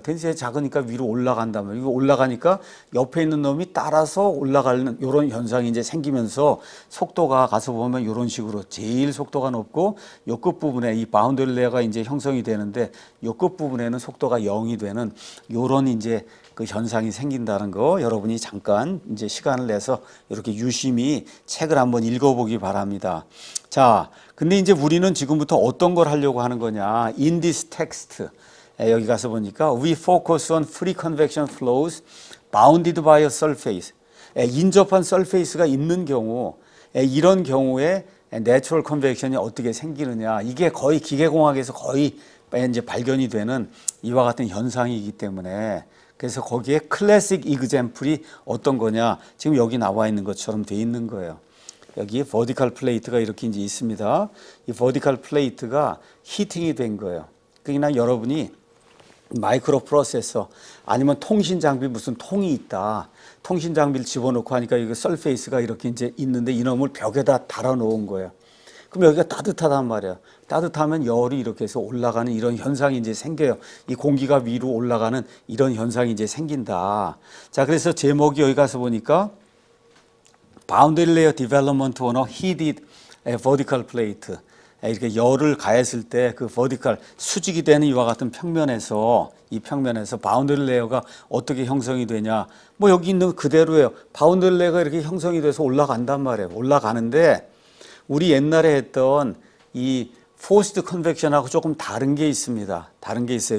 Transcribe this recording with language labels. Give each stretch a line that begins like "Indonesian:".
Korean: 덴시티가 작으니까 위로 올라간단 말이에요. 이거 올라가니까 옆에 있는 놈이 따라서 올라가는 이런 현상이 이제 생기면서 속도가 가서 보면 이런 식으로 제일 속도가 높고 요 끝부분에 이 바운더리 레이어가 이제 형성이 되는데 요 끝부분에는 속도가 0이 되는 요런 이제 그 현상이 생긴다는 거 여러분이 잠깐 이제 시간을 내서 이렇게 유심히 책을 한번 읽어보기 바랍니다. 자, 근데 이제 우리는 지금부터 어떤 걸 하려고 하는 거냐?
English: In this text.
Korean: 여기 가서 보니까
English: we focus on free convection flows bounded by a surface.
Korean: 인접한 surface가 있는 경우, 이런 경우에 natural convection이 어떻게 생기느냐. 이게 거의 기계공학에서 거의 이제 발견이 되는 이와 같은 현상이기 때문에 그래서 거기에 클래식 example이 어떤 거냐. 지금 여기 나와 있는 것처럼 돼 있는 거예요. 여기 버티컬 플레이트가 이렇게 이제 있습니다. 이 버티컬 플레이트가 히팅이 된 거예요. 그러니까 여러분이 마이크로 프로세서 아니면 통신 장비 무슨 통이 있다. 통신 장비를 집어넣고 하니까 이거 설페이스가 이렇게 이제 있는데 이놈을 벽에다 달아 놓은 거예요. 그럼 여기가 따뜻하단 말이에요. 따뜻하면 열이 이렇게 해서 올라가는 이런 현상이 이제 생겨요. 이 공기가 위로 올라가는 이런 현상이 이제 생긴다. 자, 그래서 제목이 여기 가서 보니까
English: Boundary Layer Development on a Heated Vertical Plate.
Korean: 이렇게 열을 가했을 때 그 버티컬 수직이 되는 이와 같은 평면에서 이 평면에서 바운더리 레이어가 어떻게 형성이 되냐. 뭐 여기 있는 그대로예요. 바운더리 레이어가 이렇게 형성이 돼서 올라간단 말이에요. 올라가는데 우리 옛날에 했던 이 포스트 컨벡션하고 조금 다른 게 있습니다. 다른 게 있어요.